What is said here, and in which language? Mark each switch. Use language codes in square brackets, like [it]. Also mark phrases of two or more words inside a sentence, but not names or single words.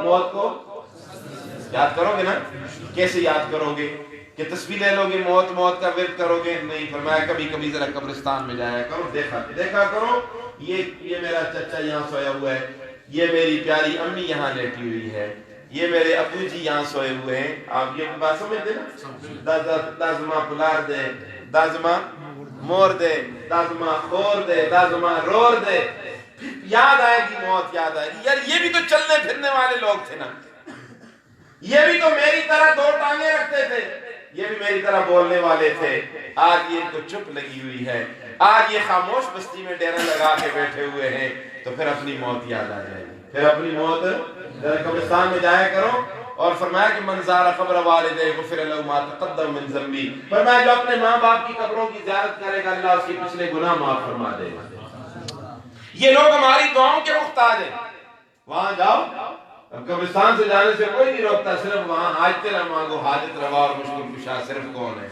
[ur] موت کو یاد کرو گے نا, کیسے یاد کرو گے کہ تسبیح لے لو گے موت موت کا ورد کرو گے، نہیں، فرمایا کبھی کبھی ذرا قبرستان میں جایا کرو، دیکھا کرو، یہ میرا چچا یہاں سویا ہوا ہے، یہ میری پیاری امی یہاں لیٹی ہوئی ہے، یہ میرے ابو جی یہاں سوئے ہوئے ہیں. آپ یہ بات سمجھتے نا؟ [ps] دازما پلار دے، دازما مور دے، دازما خور دے، دازما رور دے. [ur] یاد آئے گی موت، یاد آئے گی، یار یہ بھی تو چلنے پھرنے والے لوگ تھے نا، یہ بھی تو میری طرح دو ٹانگیں رکھتے تھے، یہ بھی میری طرح بولنے والے تھے. آج یہ تو چپ لگی ہوئی ہے، آج یہ خاموش بستی میں ڈیرا لگا کے بیٹھے ہوئے ہیں، تو پھر اپنی موت یاد آ جائے گی. پھر اپنی موت قبرستان میں جایا کرو. اور فرمایا کہ [ar] من زار قبر والدے غفر له ما تقدم من ذنبی، [ur] فرمایا جو اپنے ماں باپ کی قبروں کی زیارت کرے گا اللہ اس کے پچھلے گناہ معاف فرما دے گا. یہ لوگ ہماری دعاؤں کے محتاج ہیں. وہاں جاؤ، قبرستان سے جانے سے کوئی نہیں روکتا، صرف وہاں حاجت نہ مانگو، حاجت روا اور مشکل کشا صرف کون ہے؟